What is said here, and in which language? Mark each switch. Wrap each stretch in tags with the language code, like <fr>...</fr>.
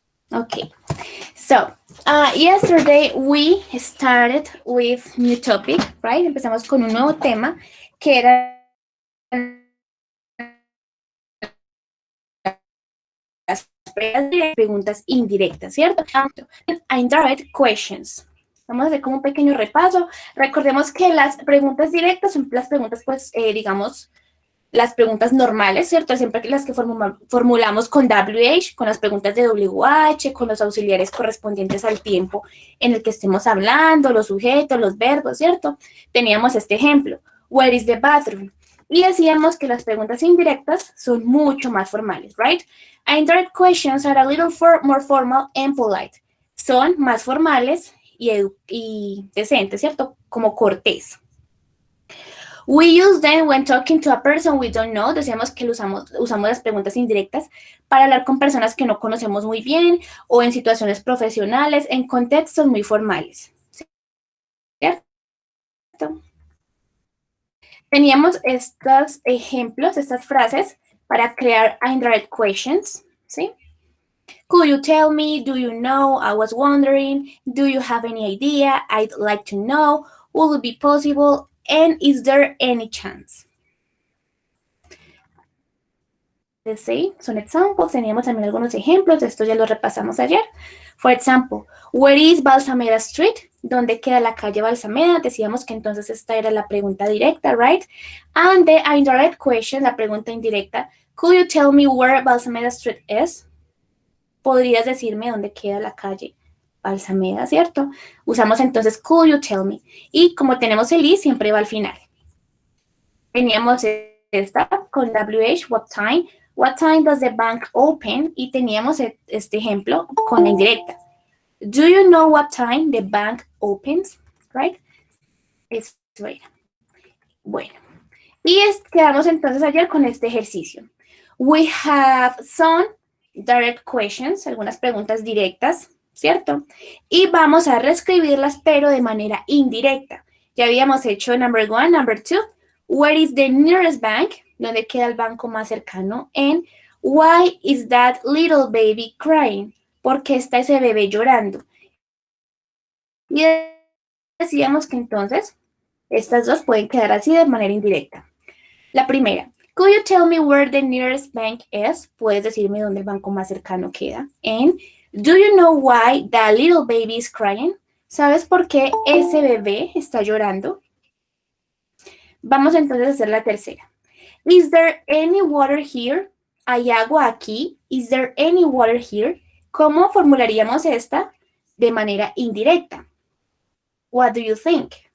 <en>Okay, so yesterday we started with new topic, right?</en> <es>Empezamos con un nuevo tema que eran las preguntas indirectas, ¿cierto?</es> <en>Indirect questions.</en> <es>Vamos a hacer como un pequeño repaso. Recordemos que las preguntas directas son las preguntas, pues, digamos, las preguntas normales, ¿cierto? Siempre las que formulamos con WH, con las preguntas de WH, con los auxiliares correspondientes al tiempo en el que estemos hablando, los sujetos, los verbos, ¿cierto? Teníamos este ejemplo,</es> <en>where is the bathroom?</en> <es>Y decíamos que las preguntas indirectas son mucho más formales,</es> <en>right? Indirect questions are a little more formal and polite.</en> <es>Son más formales y decentes, ¿cierto? Como cortés.</es> <en>We use them when talking to a person we don't know.</en> <es>Decíamos que usamos las preguntas indirectas para hablar con personas que no conocemos muy bien o en situaciones profesionales, en contextos muy formales. ¿Cierto? Teníamos estos ejemplos, estas frases para crear indirect questions, ¿sí?</es> <en>Could you tell me? Do you know? I was wondering. Do you have any idea? I'd like to know. Will it be possible? And is there any chance?</en> <es>Sí, son examples. Teníamos también algunos ejemplos. Esto ya lo repasamos ayer.</es> <en>For example, where is Balsameda Street?</en> <es>¿Dónde queda la calle Balsameda? Decíamos que entonces esta era la pregunta directa,</es> <en>right? And the indirect question,</en> <es>la pregunta indirecta.</es> <en>Could you tell me where Balsameda Street is?</en> <es>¿Podrías decirme dónde queda la calle Balsameda, cierto? Usamos entonces</es> <en>could you tell me.</en> <es>Y como tenemos el is, siempre va al final. Teníamos esta con WH,</es> <en>what time does the bank open?</en> <es>Y teníamos este ejemplo con la indirecta.</es> <en>Do you know what time the bank opens? Right?</en> <es>Eso era. Bueno. Y quedamos entonces ayer con este ejercicio.</es> <en>We have some direct questions,</en> <es>algunas preguntas directas, ¿cierto? Y vamos a reescribirlas, pero de manera indirecta. Ya habíamos hecho</es> <en>number one, number two. Where is the nearest bank?</en> <es>¿Dónde queda el banco más cercano?</es> <en>And why is that little baby crying?</en> <es>¿Por qué está ese bebé llorando? Y decíamos que entonces estas dos pueden quedar así de manera indirecta. La primera,</es> <en>could you tell me where the nearest bank is?</en> <es>Puedes decirme dónde el banco más cercano queda.</es> <en>And do you know why the little baby is crying?</en> <es>¿Sabes por qué ese bebé está llorando? Vamos entonces a hacer la tercera.</es> <en>Is there any water here?</en> <es>¿Hay agua aquí?</es> <en>Is there any water here?</en> <es>¿Cómo formularíamos esta de manera indirecta?</es> <en>What do you think?</en>